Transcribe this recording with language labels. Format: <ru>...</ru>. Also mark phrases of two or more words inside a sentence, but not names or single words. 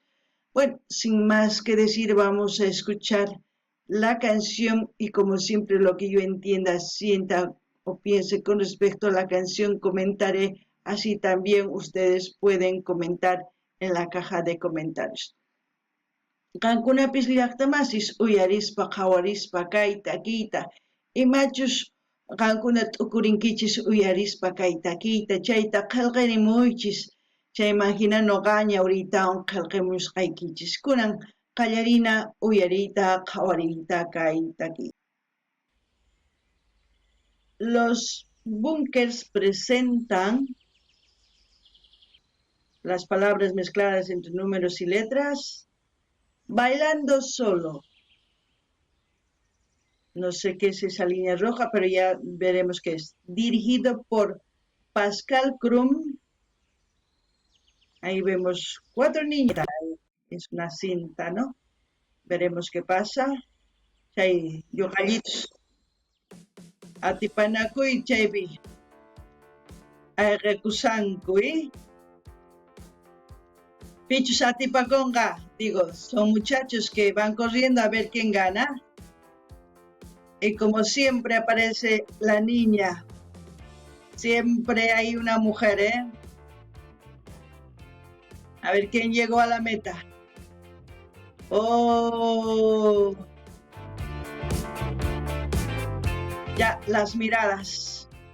<es>Bueno, sin más que decir, vamos a escuchar la canción y como siempre lo que yo entienda, sienta o piense con respecto a la canción comentaré, así también ustedes pueden comentar en la caja de comentarios.</es> <qu>Qankunapis llaqtamasis uyarispa qhawarispa kay takiyta imachus qankuna t'ukurinkichis uyarispa kay takiyta chayta qillqirimuychis chayman hina noqaña ahoritawan qillqimusqaykichis kunan qallarina uyariyta qhawariyta kay takiy.</qu> <es>Los bunkers presentan las palabras mezcladas entre números y letras. Bailando Solo. No sé qué es esa línea roja, pero ya veremos qué es. Dirigido por Pascal Crum. Ahí vemos 4 niñas. Es una cinta, ¿no? Veremos qué pasa.</es> <qu>Chay yoqallitos. Atipanakuy chaypi. Ayqikusankuy. Pichus atipakonga,</qu> <es>digo, son muchachos que van corriendo a ver quién gana. Y como siempre aparece la niña. Siempre hay una mujer, ¿eh? A ver quién llegó a la meta. ¡Oh! Ya, las miradas.</es>